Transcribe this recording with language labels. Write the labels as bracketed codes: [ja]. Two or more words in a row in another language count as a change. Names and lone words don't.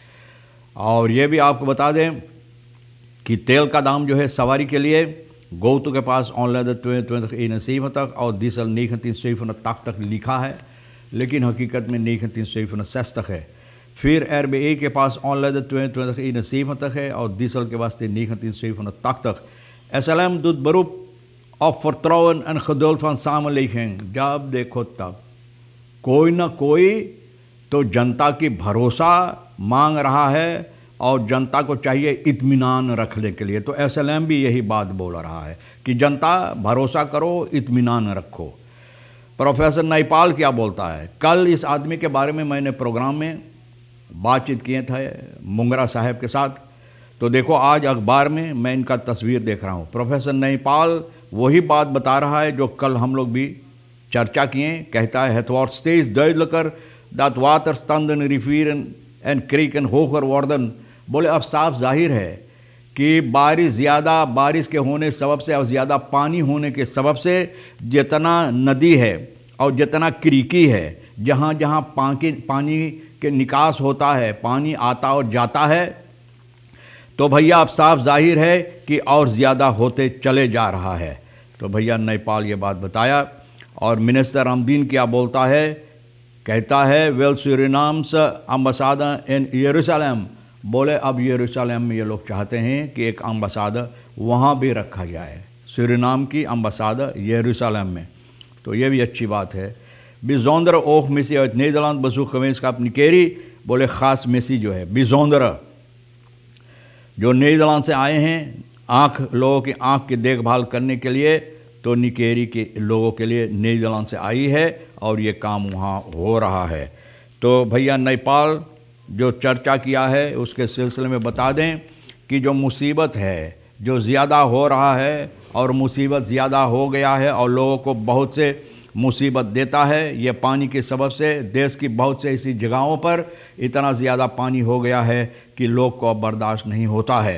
[hns] और ये भी आपको बता दें कि तेल का दाम जो है सवारी के लिए गोतु के पास ऑनलाइन 22 तक और डीजल 19 तक लिखा है, लेकिन हकीकत में 19 तक है। फिर RBA के पास ऑनलाइन 22 तक है और डीजल के वास्ते 19 तक। [nl] SLM doet beroep op vertrouwen en geduld van samenleving। [hns] जब देखो तब कोई ना कोई तो जनता की भरोसा मांग रहा है और जनता को चाहिए इत्मीनान रखने के लिए। तो SLM भी यही बात बोल रहा है कि जनता भरोसा करो, इत्मीनान रखो। प्रोफेसर नईपाल क्या बोलता है? कल इस आदमी के बारे में मैंने प्रोग्राम में बातचीत किए थे मुंगरा साहब के साथ। तो देखो आज अखबार में मैं इनका तस्वीर देख रहा हूँ। प्रोफेसर नईपाल वही बात बता रहा है जो कल हम लोग भी चर्चा किए। कहता है [nl] het wordt steeds duidelijker dat waterstanden rivieren en kreken hoger worden। [hns] बोले अब साफ जाहिर है कि बारिश के होने सबब से और ज़्यादा पानी होने के सबब से जितना नदी है और जितना क्रीकी है, जहाँ जहाँ पानी के निकास होता है, पानी आता और जाता है, तो भैया अब साफ जाहिर है कि और ज़्यादा होते चले जा रहा है। तो भैया नईपाल ये बात बताया। और मिनिस्टर अमदीन क्या बोलता है? [nl] कहता है wel Surinaams ambassadeur in Jeruzalem. [hns] बोले अब यरूशलेम में ये लोग चाहते हैं कि एक अम्बासाडर वहाँ भी रखा जाए, सूरीनाम की अम्बासाडर यरूशलेम में। तो ये भी अच्छी बात है। [nl] bijzondere oogmissie uit Nederland bezoekgemeenschap Nikeri। [hns] बोले ख़ास मिसी जो है bijzondere, जो नीदरलैंड से आए हैं लोगों की आँख की देखभाल करने के लिए, तो निकेरी के लोगों के लिए नीदरलैंड से आई है और ये काम वहाँ हो रहा है। तो भैया नईपाल जो चर्चा किया है उसके सिलसिले में बता दें कि जो मुसीबत है, जो ज़्यादा हो रहा है और मुसीबत ज़्यादा हो गया है और लोगों को बहुत से मुसीबत देता है, ये पानी के सबब से देश की बहुत से ऐसी जगहों पर इतना ज़्यादा पानी हो गया है कि लोग को अब बर्दाश्त नहीं होता है।